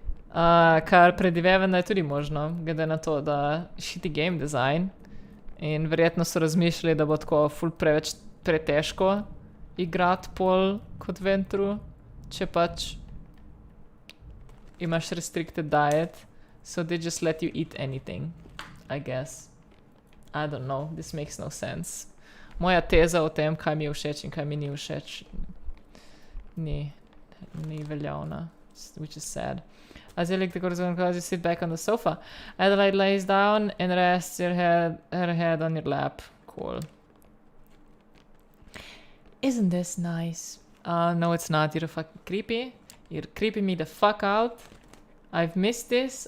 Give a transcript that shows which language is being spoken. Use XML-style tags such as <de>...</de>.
<sl>Kar predivevam da je tudi možno, glede na to, da</sl> <en>shitty game design</en> <sl>in verjetno so razmišljali, da bo tako ful preveč pretežko igrati pol kot Ventru, če pač imaš restricted diet,</sl> <en>so they just let you eat anything, I guess. I don't know, this makes no sense.</en> <sl>Moja teza o tem, kaj mi je všeč in kaj mi ni všeč, ni veljavna,</sl> <en>which is sad. As you lick the cortisone cause you sit back on the sofa. Adelaide lays down and rests her head on your lap. Cool. Isn't this nice? No it's not, you're fucking creepy. You're creeping me the fuck out. I've missed this.</en>